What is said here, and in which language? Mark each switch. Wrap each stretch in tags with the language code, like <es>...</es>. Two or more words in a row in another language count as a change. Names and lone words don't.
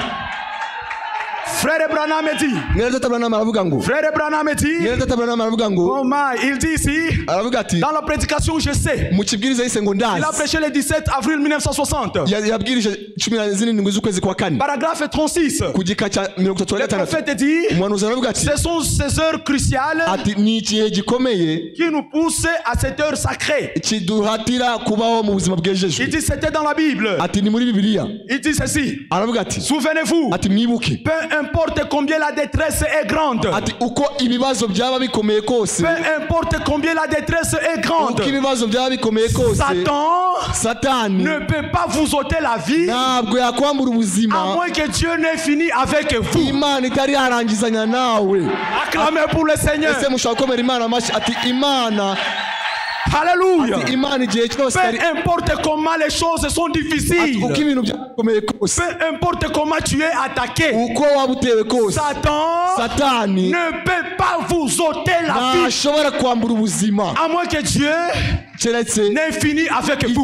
<fr>Frère Branham dit, comment il dit ici, dans la prédication je sais, il a prêché le 17 avril 1960, paragraphe 36, le prophète dit, ce sont ces heures cruciales qui nous poussent à cette heure sacrée. Il dit c'était dans la Bible. Il dit ceci, souvenez-vous, peu importe combien la détresse est grande.</fr> <rw>Ati uko ibibazo byaba bikomeye kose.</rw> <fr>Peu importe combien la détresse est grande.</fr> <rw>Uko ibibazo byaba bikomeye kose.</rw> <fr>Satani ne peut pas vous ôter la vie.</fr> <rw>Ntabwo yakwambura ubuzima.</rw> <fr>À moins que Dieu n'ait fini avec vous.</fr> <rw>Imana itari yarangizanya nawe.</rw> <fr>Acclamez pour le Seigneur.</fr> <rw>Ese mushaka komera Imana amashi ati Imana.</rw> <fr>Alléluia. Peu importe comment les choses sont difficiles. Peu importe comment tu es attaqué. Satan ne peut pas vous ôter la vie. À moins que Dieu n'ait fini avec vous.</fr>